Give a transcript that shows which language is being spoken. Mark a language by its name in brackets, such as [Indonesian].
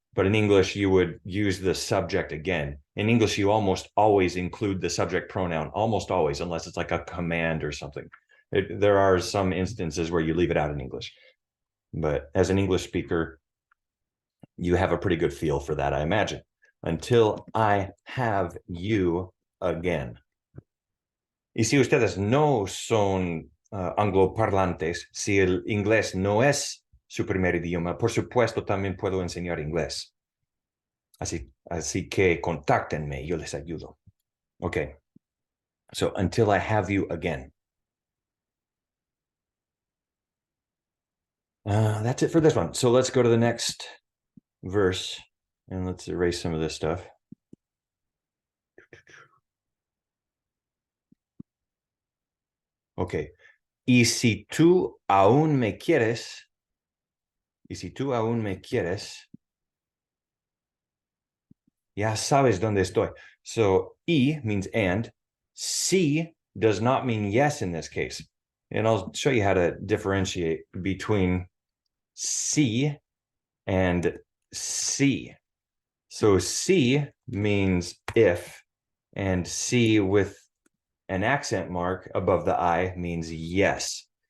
[English] But in English, you would use the subject again. In English, you almost always include the subject pronoun, almost always, unless it's like a command or something. There are some instances where you leave it out in English. But as an English speaker, you have a pretty good feel for that, I imagine. Until I have you again. [Spanish] Y si ustedes no son angloparlantes, si el inglés no es su primer idioma, por supuesto también puedo enseñar inglés. Así que contáctenme, yo les ayudo. [English] Okay, so until I have you again. That's it for this one. So let's go to the next verse and let's erase some of this stuff. Okay. [Spanish] Y si tú aún me quieres, y si tú aún me quieres, ya sabes dónde estoy. [English] So y means and. Si does not mean yes in this case. And I'll show you how to differentiate between si and si. So si means if, and si with an accent mark above the I means yes.